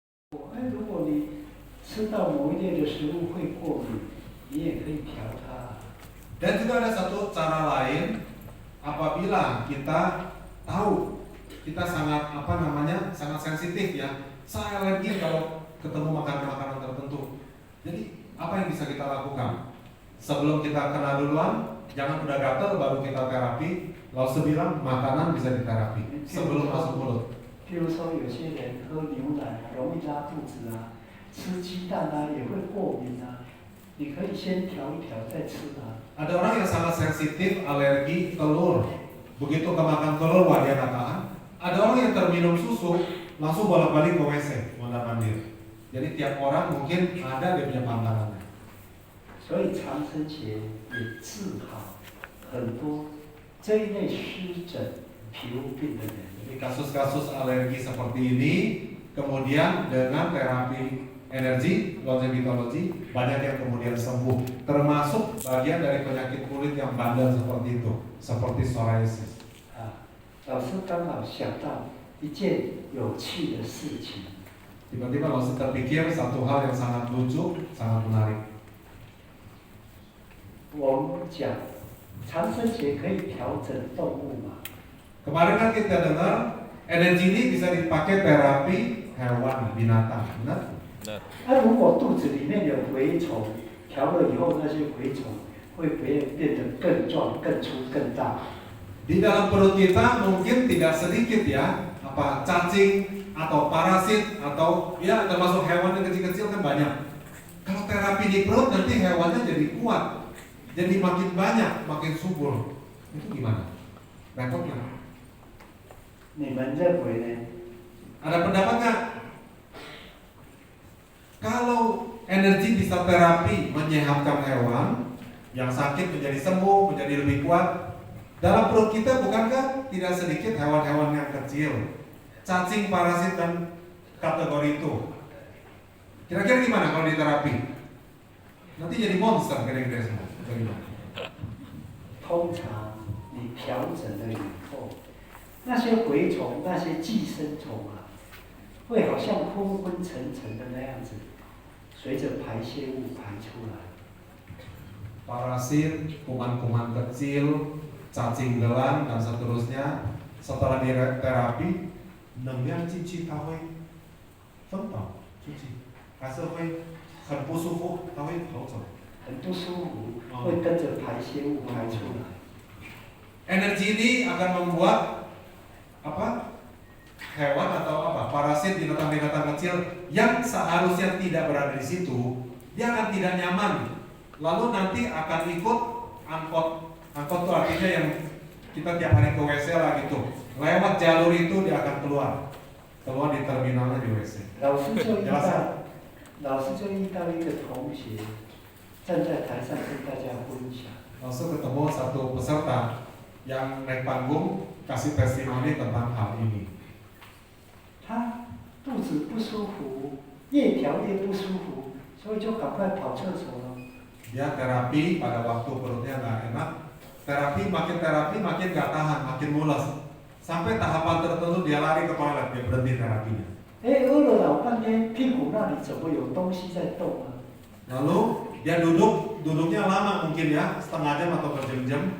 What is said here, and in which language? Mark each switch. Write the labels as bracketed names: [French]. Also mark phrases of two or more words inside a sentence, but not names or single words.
[Chinese] 如果你吃到某一类的食物会过敏，你也可以调它。 [Indonesian] Dan juga ada satu cara lain, apabila kita tahu kita sangat sangat sensitif ya, saya alergi kalau ketemu makanan-makanan tertentu. Jadi apa yang bisa kita lakukan? Sebelum kita kena duluan, jangan udah gatel baru kita terapi. Lalu sebilang makanan bisa diterapi sebelum masuk mulut. [Chinese] 譬如说，有些人喝牛奶容易拉肚子啊，吃鸡蛋啊也会过敏啊，你可以先调一调再吃啊。 [Indonesian] Ada orang yang sangat sensitif alergi telur. Begitu kemakan telur wah dia nggak tahan. Ada orang yang terminum susu langsung bolak-balik ke WC mondar mandir. Jadi tiap orang mungkin ada dia punya pantangannya. [Chinese] 所以长生节也治好很多这一类湿疹、皮肤病的人。 [Indonesian] Jadi kasus-kasus alergi seperti ini, kemudian dengan terapi energi, longevitologi, banyak yang kemudian sembuh. Termasuk bagian dari penyakit kulit yang bandel seperti itu, seperti psoriasis. [Chinese] 老师刚好想到一件有趣的事情。 [Indonesian] Tiba-tiba langsung terpikir satu hal yang sangat lucu, sangat menarik. [Chinese] 我们讲长生节可以调整动物嘛？ [Indonesian] Kemarin kan kita dengar energi ini bisa dipakai terapi hewan, binatang, benar? [Chinese] 如果肚子里面有蛔虫，调了以后那些蛔虫会变得更壮、更粗、更大。 [Indonesian] Di dalam perut kita mungkin tidak sedikit ya, cacing atau parasit atau ya termasuk hewan yang kecil-kecil kan banyak. Kalau terapi di perut nanti hewannya jadi kuat, jadi makin banyak, makin subur. Itu gimana? Repot nggak? [Chinese] 你们认为呢？ [Indonesian] Ada pendapat nggak? Kalau energi bisa terapi menyehatkan hewan yang sakit menjadi sembuh, menjadi lebih kuat, dalam perut kita bukankah tidak sedikit hewan-hewan yang kecil, cacing, parasit dan kategori itu? Kira-kira gimana kalau diterapi? Nanti jadi monster kira-kira semua. Bagaimana? [Chinese] 通常你调整了以后，那些蛔虫、那些寄生虫啊，会好像昏昏沉沉的那样子，随着排泄物排出来。 [Indonesian] Parasit, kuman-kuman kecil, cacing gelang dan seterusnya setelah diterapi, [Chinese] 能量进去它会分导出去，还是会很不舒服，它会跑走。很不舒服，会跟着排泄物排出来。 [Indonesian] Energi ini akan membuat hewan atau parasit binatang-binatang kecil yang seharusnya tidak berada di situ, dia akan tidak nyaman. Lalu nanti akan ikut angkot itu artinya yang kita tiap hari ke WC lah gitu. Lewat jalur itu dia akan keluar di terminalnya di WC. [Chinese] 老师就遇到一个同学。站在台上跟大家分享。 [Indonesian] Langsung ketemu satu peserta yang naik panggung kasih testimoni tentang hal ini. [Chinese] 他肚子不舒服，越调越不舒服，所以就赶快跑厕所了。 [Indonesian] Dia terapi pada waktu perutnya nggak enak. Terapi makin nggak tahan, makin mules. Sampai tahapan tertentu dia lari ke toilet, dia berhenti terapinya. [Chinese] 饿了老半天，屁股那里怎么有东西在动啊？ [Indonesian] Lalu dia duduknya lama mungkin ya, setengah jam atau berjam-jam.